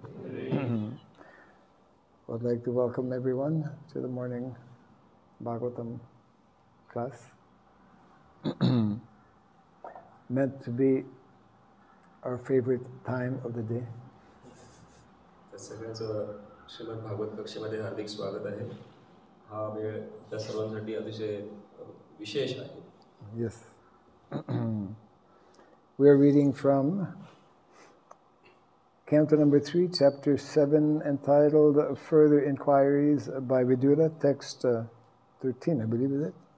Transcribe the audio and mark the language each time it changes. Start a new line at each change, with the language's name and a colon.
English: I would like to welcome everyone to the morning Bhagavatam class. Meant to be our favorite time of the day.
Marathi: सगळ्यांचं श्रीमद भागवत कक्षेमध्ये हार्दिक स्वागत आहे. हा वेळ त्या सर्वांसाठी अतिशय विशेष आहे.
English: Yes. We are reading from Canto number 3, chapter 7, entitled Further Inquiries by Vidura, text 13, I believe, is it?